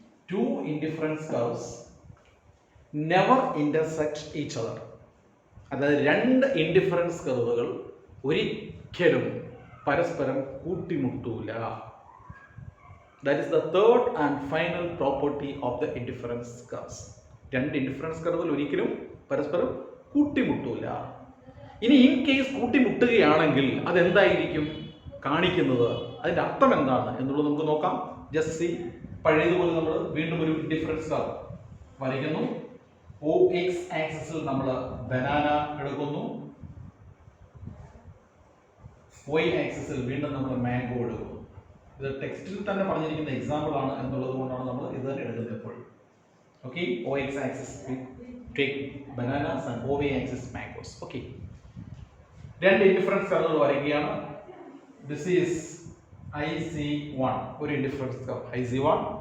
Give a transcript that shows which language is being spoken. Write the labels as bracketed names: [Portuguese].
[English] Two indifference curves never intersect each other. [Malayalam] അതായത് 2 indifference കർവുകൾ ഒരിക്കലും പരസ്പരം കൂട്ടിമുട്ടൂല. [English] That is the third and final property of the indifference curves. [Malayalam] 2 indifference കർവുകൾ ഒരിക്കലും പരസ്പരം കൂട്ടിമുട്ടൂല. ഇനി ഇൻ കേസ് കൂട്ടിമുട്ടുകയാണെങ്കിൽ അതെന്തായിരിക്കും കാണിക്കുന്നത്? അതിൻ്റെ അർത്ഥം എന്താണ് എന്നുള്ളത് നമുക്ക് നോക്കാം. [English] Just see. [Malayalam] പഴയതുപോലെ നമ്മൾ വീണ്ടും ഒരു ഇൻഡിഫറൻസ് കർവ് വരയ്ക്കുന്നു. OX ആക്സിസിൽ നമ്മൾ ബനാന എടുക്കുന്നു. Y ആക്സിസിൽ വീണ്ടും നമ്മൾ മാംഗോ എടുക്കുന്നു. ഇത് ടെക്സ്റ്റിൽ തന്നെ പറഞ്ഞിരിക്കുന്ന എക്സാമ്പിൾ ആണ് എന്നുള്ളത് കൊണ്ടാണ് നമ്മൾ ഇത് തന്നെ എടുക്കുന്നത് എപ്പോഴും. [English] Okay, OX axis take bananas and OY axis mangoes. [Malayalam] Okay, 2 indifference കർവുകൾ വരയ്ക്കുകയാണ്. [English] This is IC1, [Malayalam] ഒരു ഇൻഡിഫറൻസ് കർവ് IC1.